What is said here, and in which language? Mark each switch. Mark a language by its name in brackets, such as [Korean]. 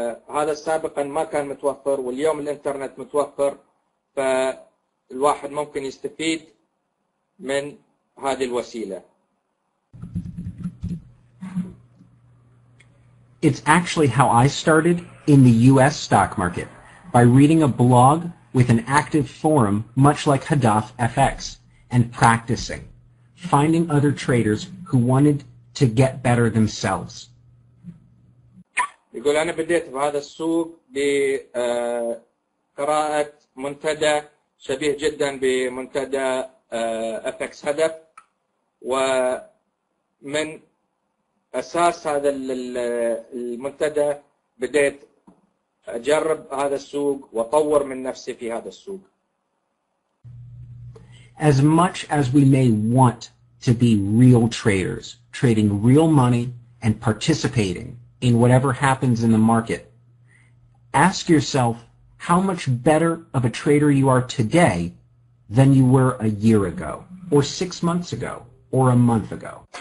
[Arabic] هذا سابقا ما كان متوفر واليوم الإنترنت متوفر، فالواحد ممكن يستفيد من هذه الوسيلة. [English] It's actually how I started in the U.S. stock market, by reading a blog with an active forum much like Hadaf FX. and practicing, finding other traders who wanted to get better themselves. [Arabic] يقول أنا بديت بهذا السوق بقراءة منتدى شبيه جدا بمنتدى FX هدف، ومن أساس هذا المنتدى بديت أجرب هذا السوق وأطور من نفسي في هذا السوق. [English] As much as we may want to be real traders, trading real money and participating in whatever happens in the market, ask yourself how much better of a trader you are today than you were a year ago, or 6 months ago, or a month ago.